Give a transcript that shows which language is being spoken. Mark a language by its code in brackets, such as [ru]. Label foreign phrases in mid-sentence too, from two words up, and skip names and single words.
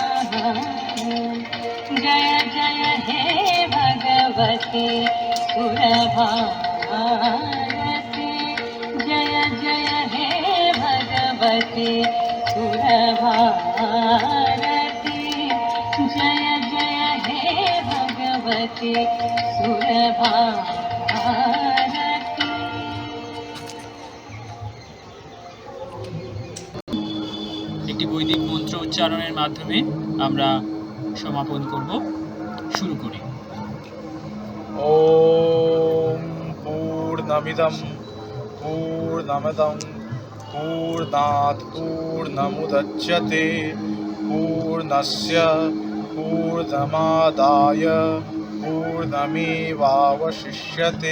[sa] जय जय हे भगवती सुरभारती, जय जय हे भगवती सुरभारती, जय जय हे भगवती सुरभारती। [bn] একটি বৈদিক মন্ত্র উচ্চারণের মাধ্যমে আমরা সমাপন করব। শুরু করি। [sa] ॐ पूर्णमिदं पूर्णमदं पूर्णात् पूर्णमुदच्यते पूर्णस्य पूर्णमादाय पूर्णमेवावशिष्यते।